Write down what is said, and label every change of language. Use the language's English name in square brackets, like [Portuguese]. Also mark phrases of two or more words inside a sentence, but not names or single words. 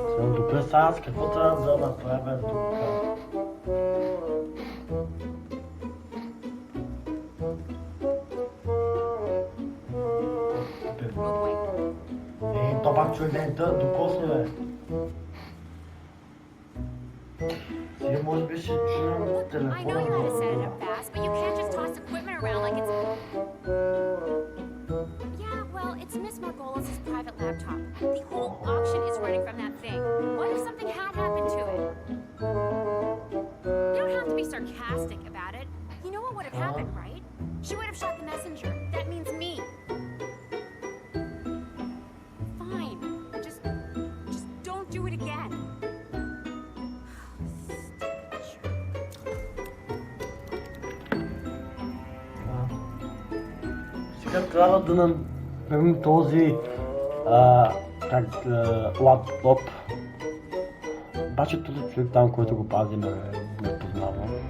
[Bulgarian] Добре, сега аз какво трябва да направя тук? То пак човек да не тър докосне, бе. Сега може би ще чуем телефона. [English] It's Miss Margolis' private laptop. The whole auction is running from that thing. What if something had happened to it? You don't have to be sarcastic about it. You know what would have happened, right? She would have shot the messenger. That means me. Fine. Just don't do it again. [Bulgarian] Сега трябва да намерим този лаптоп. Обаче този човек там, който го пази, ме познава.